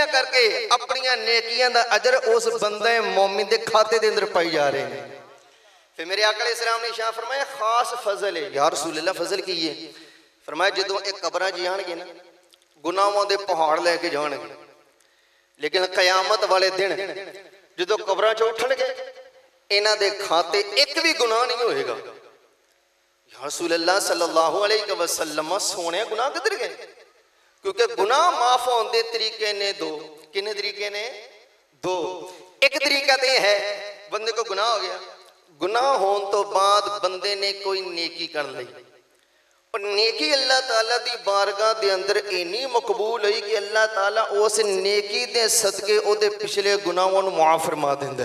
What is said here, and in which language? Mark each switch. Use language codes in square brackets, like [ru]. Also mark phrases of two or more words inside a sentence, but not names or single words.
[pa] کر کے اپنی نیکیاں دا اجر اس بندے مومن دے کھاتے دے اندر پائی جا رہے ہیں پھر میرے آقا علیہ السلام نے ارشاد فرمایا خاص فضل ہے [ar] يا رسول الله [pa] فضل کی ہے فرمایا جدوں اک قبراں جانگے نا گناہوں دے پہاڑ لے کے جانگے لیکن قیامت والے دن جدوں قبراں چوں اٹھنگے اِنہاں دے کھاتے اک بھی گناہ نہیں ہوئے گا [ar] يا رسول الله صلى الله عليه وسلم [pa] سونے گناہ کدھر گئے کیونکہ گناہ معاف ہونے طریقے نے دو کنے طریقے نے دو اک طریقہ تو ہے بندے کو گناہ ہو گیا گناہ ہونے توں بعد بندے نے کوئی نیکی کر لی اور نیکی اللہ تعالیٰ دی بارگاہ دے اندر انی مقبول ہوئی کہ اللہ تعالیٰ اس نیکی دے صدقے اودے پچھلے گناہوں کو معاف فرما دیندا